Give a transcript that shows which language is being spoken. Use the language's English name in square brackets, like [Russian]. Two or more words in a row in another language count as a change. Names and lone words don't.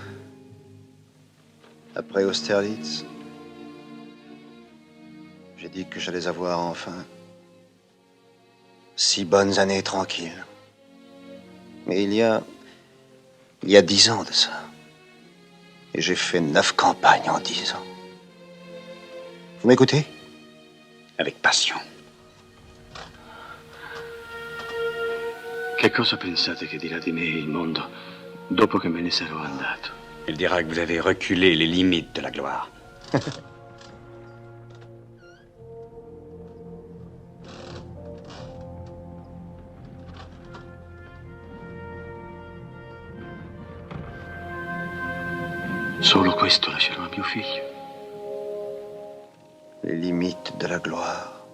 [French] Après Austerlitz, j'ai dit que j'allais avoir enfin 6 bonnes années tranquilles. Mais il y a 10 ans de ça. Et j'ai fait 9 campagnes en 10 ans. Vous m'écoutez? Avec passion. [Italian] Che cosa pensate che dirà di me il mondo dopo che me ne sarò andato? [French] Il dira que vous avez reculé les limites de la gloire. [Italian] Solo questo lascerò a mio figlio. [French] Les limites de la gloire.